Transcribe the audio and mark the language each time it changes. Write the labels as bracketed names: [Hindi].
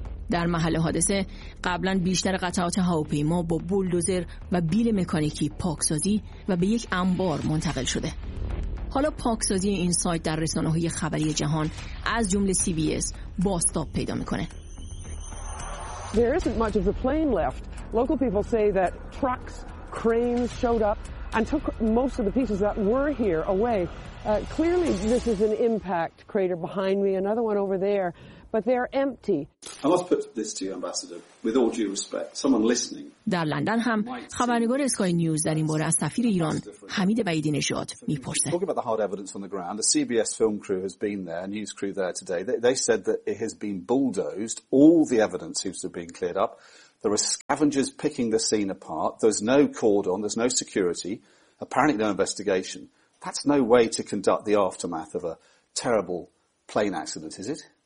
[Persian] در محل حادثه قبلا بیشتر قطعات هواپیما با بولدوزر و بیل مکانیکی پاکسازی و به یک انبار منتقل شده. حالا پاکسازی این سایت در رسانه‌های خبری جهان از جمله سی بی اس بازتاب پیدا می‌کنه. [English] There isn't much of a plane left. Local people say that trucks, cranes showed up and took most of the pieces that were here away. Clearly this is an impact crater behind me, another one over there. But they are empty. I must put this to you, Ambassador, with all due respect. Someone listening. [Persian] در لندن هم خبرنگار اسکای نیوز در این باره از سفیر ایران حمید بعیدی نژاد میپرسه. [English] Talking about the hard evidence on the ground, the CBS film crew has been there, news crew there today. They said that it has been bulldozed. All the evidence seems to have been cleared up. There are scavengers picking the scene apart. There's no cordon. There's no security. Apparently, no investigation. That's no way to conduct the aftermath of a terrible plane accident, is it?